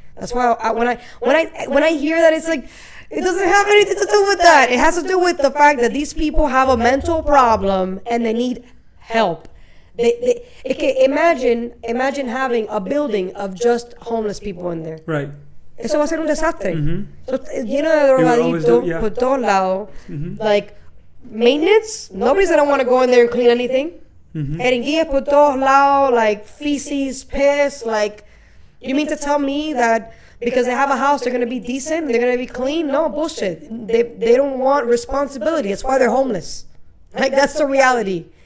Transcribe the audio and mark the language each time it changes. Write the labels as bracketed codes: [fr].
[en] That's why when I hear that, it's like, it doesn't have anything to do with that. It has to do with the fact that these people have a mental problem and they need help. Imagine having a building of just homeless people in there. Right. [es] Eso va a ser un desastre. Mm-hmm. So, lleno de drogadictos por todos lados. Mm-hmm. [en] Like, maintenance, nobody's gonna want to go in there and clean anything. Mm-hmm. Jeringuillas por todos lados, like feces, piss, like, you mean to tell me that because they have a house, they're going to be decent, they're going to be clean? No, bullshit. They don't want responsibility. That's why they're homeless. Like, that's the reality.